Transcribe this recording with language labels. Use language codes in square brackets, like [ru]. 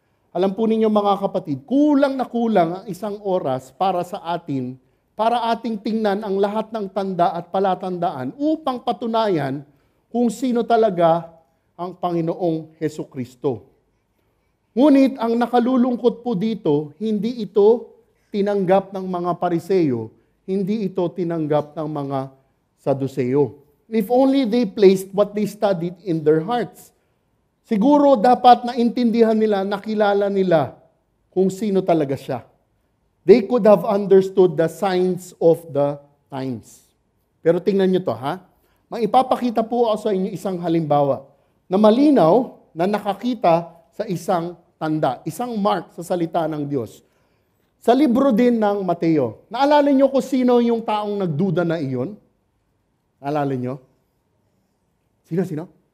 [tl] Alam po ninyo mga kapatid, kulang na kulang ang isang oras para sa atin, para ating tingnan ang lahat ng tanda at palatandaan upang patunayan kung sino talaga ang Panginoong Hesukristo. Ngunit ang nakalulungkot po dito, hindi ito tinanggap ng mga Pariseo, hindi ito tinanggap ng mga Saduseo. [en] If only they placed what they studied in their hearts. [tl] Siguro dapat naintindihan nila, nakilala nila kung sino talaga siya. [en] They could have understood the signs of the times. [tl] Pero tingnan nyo to ha. Maipapakita po ako sa inyo isang halimbawa na malinaw na nakakita sa isang tanda, isang mark sa salita ng Diyos. Sa libro din ng Mateo. Naalala nyo kung sino yung taong nagduda na iyon? Naalala nyo? Sino?